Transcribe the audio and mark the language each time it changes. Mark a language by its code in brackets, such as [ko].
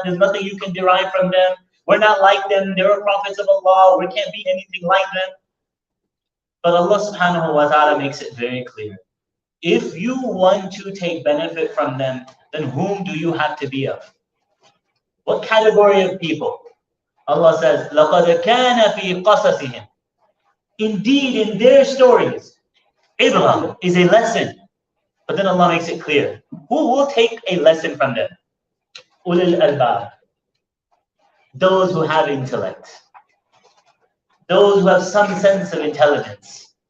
[en] There's nothing you can derive from them. We're not like them. They were prophets of Allah. We can't be anything like them. But Allah subhanahu wa ta'ala makes it very clear. If you want to take benefit from them, then whom do you have to be of? What category of people? Allah says, [ar] لَقَدْ كَانَ فِي قَصَصِهِمْ. [en] Indeed, in their stories, ibrah is a lesson. But then Allah makes it clear. Who will take a lesson from them? Ulil albab. Those who have intellect. Those who have some sense of intelligence.